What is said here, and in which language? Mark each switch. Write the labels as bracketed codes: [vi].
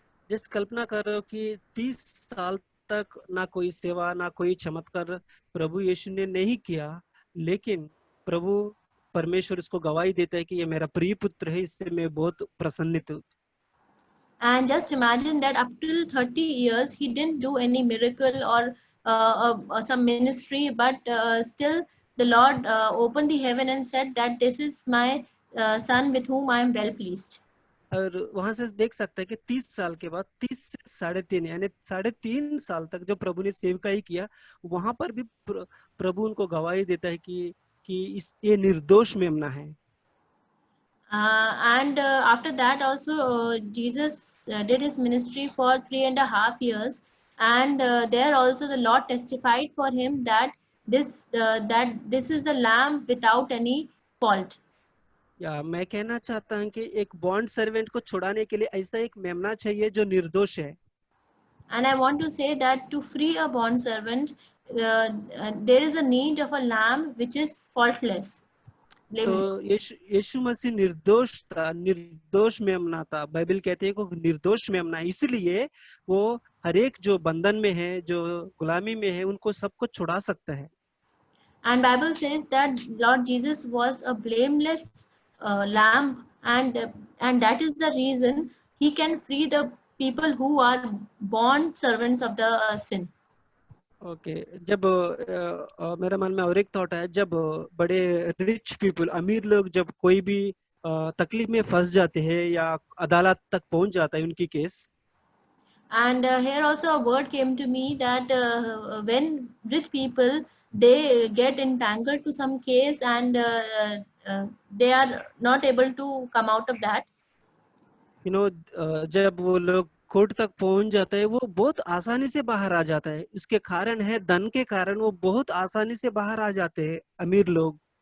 [hi] Just कल्पना करो कि 30 साल तक ना कोई सेवा ना कोई चमत्कार प्रभु यीशु ने नहीं किया, लेकिन प्रभु परमेश्वर इसको गवाही देता है कि ये मेरा प्रिय पुत्र है, इससे मैं बहुत प्रसन्नित हूँ. [en] And just imagine that up till 30 years he didn't do any miracle or some ministry, but still the Lord opened the heaven and said that this is my son with whom I am well pleased. [hi] और वहां से देख सकते हैं कि 30 साल के बाद 30 से 3.5 यानी 3.5 साल तक जो प्रभु ने सेवकाई किया, वहां पर भी प्रभु उनको गवाही देता है कि ये निर्दोष मेमना है. [en] And after that also Jesus did his ministry for 3.5 years, and there also the Lord testified for him that this is the lamb without any fault. [hi] या मैं कहना चाहता हूँ कि एक बॉन्ड सर्वेंट को छुड़ाने के लिए ऐसा एक मेमना चाहिए जो निर्दोष है. [en] And I want to say that to free a bond servant, there is a need of a lamb which is faultless. [hi] So यीशु मसीह निर्दोष मेमना था. बाइबल कहते हैं कि निर्दोष मेमना, इसलिए वो हर एक जो बंधन में है, जो गुलामी में है, उनको सबको छुड़ा सकता है. [en] And Bible says that Lord Jesus was a blameless lamb, and that is the reason he can free the people who are bond servants of the sin. [hi] Okay जब मेरे मन में और एक थॉट है, जब बड़े [en] rich people, [hi] अमीर लोग जब कोई भी तकलीफ में फंस जाते हैं या अदालत तक पहुंच जाता है उनकी case. [en] And here also a word came to me that when rich people, they get entangled to some case, and they are not able to come out of that. You know, [hi] जब वो लोग court तक पहुंच जाता है, वो बहुत आसानी से बाहर आ जाता है. उसके कारण है धन के कारण वो बहुत आसानी से बाहर आ जाते हैं अमीर लोग.